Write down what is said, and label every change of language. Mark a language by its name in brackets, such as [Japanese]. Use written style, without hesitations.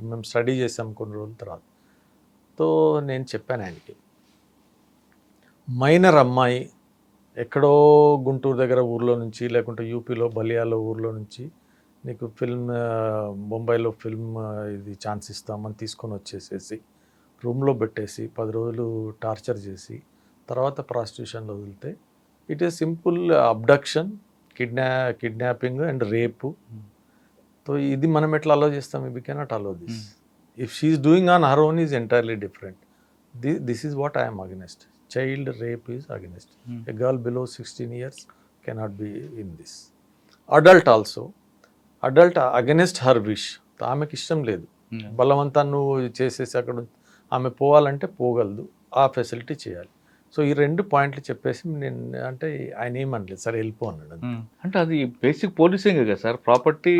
[Telugu] మేము స్టడీ చేసాం కొన్ని రోజుల తర్వాత. సో నేను చెప్పాను ఆయనకి, మైనర్ అమ్మాయి ఎక్కడో గుంటూరు దగ్గర ఊర్లో నుంచి, లేకుంటే యూపీలో బలియాలో ఊర్లో నుంచి నీకు ఫిల్మ్, బొంబాయిలో ఫిల్మ్ ఇది ఛాన్స్ ఇస్తామని తీసుకొని వచ్చేసేసి రూమ్లో పెట్టేసి 10 రోజులు టార్చర్ చేసి తర్వాత ప్రాస్టిట్యూషన్లో వదిలితే [English] It is simple abduction, kidnapping and rape. [Telugu] సో ఇది మనం ఎట్లా అలో చేస్తాం? [English] We cannot allow this. If she is doing on her own is entirely different. This is what I'm against. Child rape is against. A girl below 16 years cannot be in this. Adult also. Adult against her wish. [Telugu] ఆమెకి ఇష్టం లేదు, బలవంతా నువ్వు చేసేసి అక్కడ ఆమె పోవాలంటే పోగలదు, ఆ facility చేయాలి. సో ఈ 2 పాయింట్లు చెప్పేసి నేను అంటే ఆయన ఏమనలేదు, సరే వెళ్ళిపో అన్నాడు. అంటే అది బేసిక్ పోలీసింగ్ కదా సార్. ప్రాపర్టీ